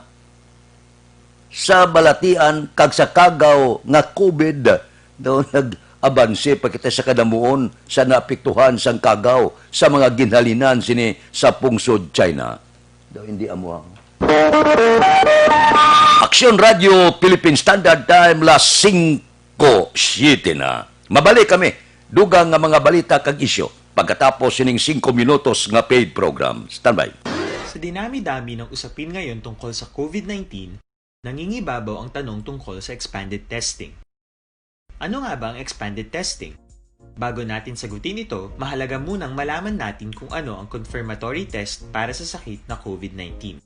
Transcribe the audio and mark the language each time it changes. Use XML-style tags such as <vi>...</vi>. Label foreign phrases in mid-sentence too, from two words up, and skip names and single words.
<hil>Sa balatian kag sa kagaw nga COVID, daw nag-abanse pa kita sa kadamuon sa naapektuhan sang kagaw sa mga ginhalinan sini sa pungsod China. Daw hindi amo Aksyon Radio</hil> <en>Philippine Standard Time</en> <hil>las 5:07 na. Mabalik kami. Dugang nga mga balita kag isyo pagkatapos sining 5 minutos nga</hil> <en>paid program. Standby.</en> <tl>Sa dinami-dami ng usapin ngayon tungkol sa COVID-19, nangingibabaw ang tanong tungkol sa</tl> <en>expanded testing.</en> <tl>Ano nga ba ang</tl> <en>expanded testing?</en> <tl>Bago natin sagutin ito, mahalaga munang malaman natin kung ano ang</tl> <en>confirmatory test</en> <tl>para sa sakit na COVID-19.</tl>